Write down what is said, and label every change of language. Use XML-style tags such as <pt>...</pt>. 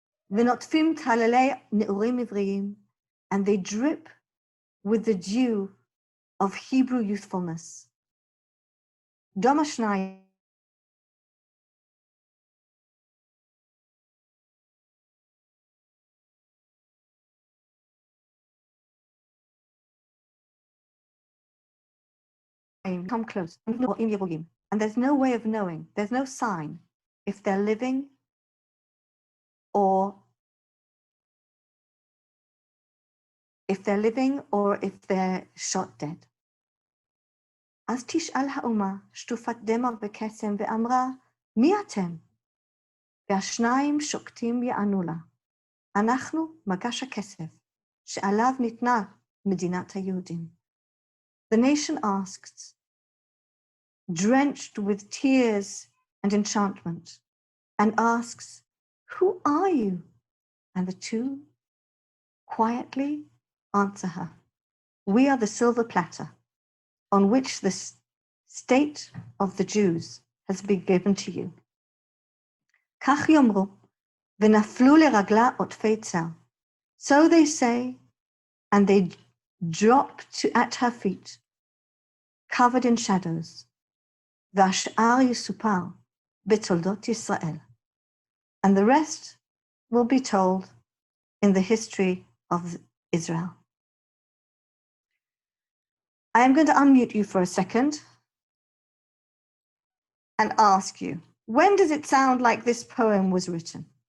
<he>ונוטפים תעללי נעורים עבריים.</he> <en>And they drip with the dew of Hebrew youthfulness. דום השניים. Come close, and there's no way of knowing, there's no sign if they're living or if they're living or if they're shot dead.</en> <he>אז תשאל האומה שטופת דמע וקסם ואמרה, מי אתם? והשניים שוקטים יענו לה, אנחנו מגש הכסף, שעליו ניתנה מדינת היהודים.</he> <en>The nation asked, drenched with tears and enchantment, and asks, who are you? And the two quietly answer her, we are the silver platter on which the state of the Jews has been given to you.</en> <he>כך יאמרו, ונפלו לרגלה עוטפי צל.</he> <en>So they say, and they drop at her feet, covered in shadows.</en> <he>והשאר יסופר בתולדות ישראל.</he> <en>And the rest will be told in the history of Israel. I am going to unmute you for a second and ask you, when does it sound like this poem was written?</en>